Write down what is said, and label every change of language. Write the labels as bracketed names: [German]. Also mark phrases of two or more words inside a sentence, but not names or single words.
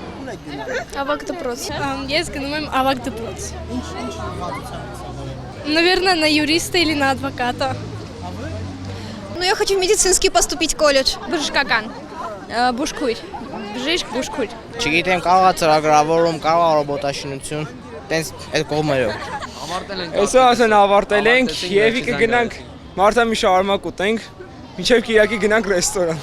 [Armenian] եք գնալ։ Ավագ դպրոց։ Ես գնում եմ ավագ դպրոց։ Ինչ ուղղվածությամբ եք սովորում։ [Russian] Наверное, на юриста или на адвоката. Ну, я хочу в медицинский поступить в колледж. [Armenian] Բժշկական։ Բուժքույր։ Բժիշկ բուժքույր։ Չգիտեմ, կարող է ծրագրավորում, կարող է ռոբոտաշինություն, տենց այդ կողմերով։ Այսօր ասեն ավարտել ենք եւ կգնանք մարդամի շարմակ ուտենք, մինչեւ Կիրակի գնանք ռեստորան։